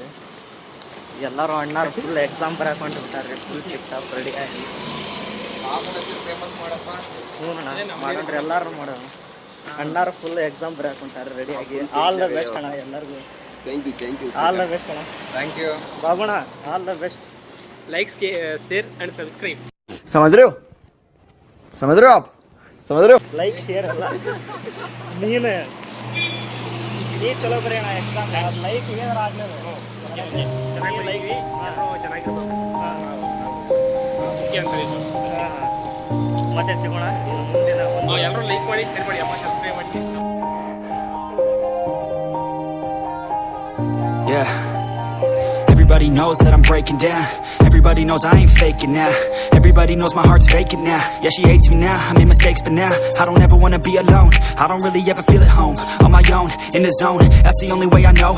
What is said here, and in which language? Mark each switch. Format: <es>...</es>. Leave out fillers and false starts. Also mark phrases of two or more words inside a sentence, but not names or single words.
<kn>ಎಲ್ಲರೂ ಅಣ್ಣಾರು</kn> <en>full exam</en> <kn>ಬರಕೊಂಡು ಬಿಟ್ಟಾರೆ,</kn> <en>full tip top</en> <kn>ರೆಡಿ ಆಗಿ. ಹ್ಞೂ ಅಣ್ಣ ಮಾಡೋಣ್ರಿ, ಎಲ್ಲರೂ ಮಾಡೋಣ. ಅಣ್ಣಾರು</kn> <en>full exam</en> <kn>ಬರಕೊಂತಾರೆ ರೆಡಿ ಆಗಿ.</kn> <en>all the best</en> <kn>ಅಣ್ಣ ಎಲ್ಲರಿಗೂ.</kn> <en>thank you all the best ಅಣ್ಣ. thank you ಬಾಬಣ್ಣ, all the best. like share and subscribe.</en> <hi>समझ रहे हो आप समझ रहे हो.</hi> <en>like share</en> <kn>ಅಲ್ಲ, ನೀನು ನೀ ಚಲೋ ಬರೀ ಅಣ್ಣ ಎಕ್ಸಾಮ್. ಲೈಕ್ ಏನಾರು ಆಗಲಿಲ್ಲ ಮತ್ತೆ ಸಿಗೋಣ ಮುಂದಿನ ಎಲ್ಲರೂ ಲೈಕ್ ಮಾಡಿ ಶೇರ್ ಮಾಡಿ ಅಮ್ಮ, ಸಬ್ಸ್ಕ್ರೈಬ್ ಮಾಡಿ.</kn> <en>Yeah. Everybody knows that I'm breaking down. Everybody knows I ain't faking now. Everybody knows my heart's vacant now. Yeah, she hates me now, I made mistakes but now I don't ever wanna be alone. I don't really ever feel at home. On my own, in the zone, that's the only way I know.</en>